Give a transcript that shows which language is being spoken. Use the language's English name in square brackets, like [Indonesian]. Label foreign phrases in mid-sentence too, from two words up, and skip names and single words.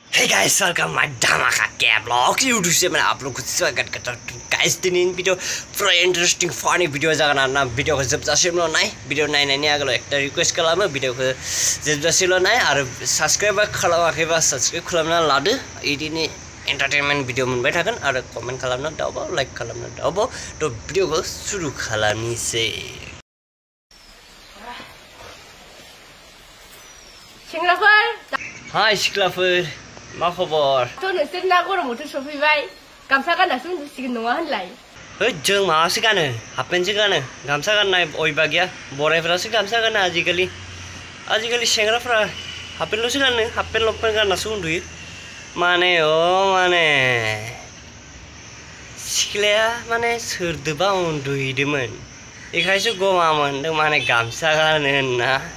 [English] guys, welcome my [Hindi] Dhamaka Cab Vlog YouTube से मैं आप लोग को स्वागत करता हूँ guys। [Bodo] दिन वीडियो पूरा [English] interesting funny video [Bodo] जागना ना वीडियो को जब जासे लो नाइ वीडियो नाइ नाइ आगलो एक रिक्वेस्ट खालामो वीडियो को जब जासे लो नाइ आरो सब्सक्राइब खालामाखैबा सब्सक्राइब खालामना लादो इदिनो [English] entertainment video [Bodo] मोनबाय थागोन आरो कमेन्ट खालामना दावबो लाइक खालामना दावबो [Hindi] तो वीडियो को शुरू [Bodo] खालामनिसै। हाय सिख्लाफोर मा खबर? थ' नोंसोर ना गरम बोथोर सफैबाय गामसा गाननासो उन्दुसिगोन नङा होनलाय? होद जों माबासो गानो हाफपेन्टसो गानो गामसा गाननाय अयबा गैया बोरायफ्रासो गामसा गानो आजिखालि सेंग्राफ्रा हाफपेन्टल'सो गानो हाफपेन्ट लंपेन्ट गाननासो उन्दुयो माने सिख्लाया माने सोरदोबा उन्दुहैदोंमोन बेखायसो गमा मोनदों माने गामसा गानो होनना